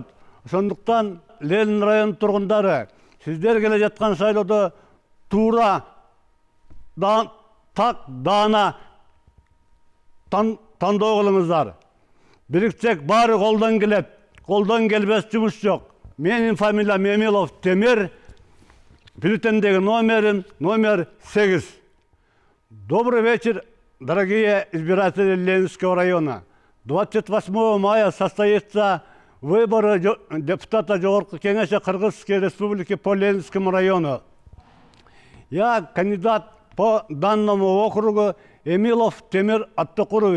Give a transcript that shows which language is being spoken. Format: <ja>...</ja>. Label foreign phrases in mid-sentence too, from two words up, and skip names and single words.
<ky>Ошондуктан Ленин району тургундары, сиздер келе жаткан шайлоодо туура, так, даана тандоо кылыңыздар. Бириксек баары колдон келет. Колдон келбес жумуш жок. Менин фамилиям Эмилов Темир. Бюллетендеги номерим номер 8.</ky> <ru>Добрый вечер, дорогие избиратели Ленинского района. 28 мая состоится выборы депутата Жогорку кеңеши Кыргызской республики по Ленинскому району. Я кандидат по данному округу Эмилов Темир Аттокурович.</ru>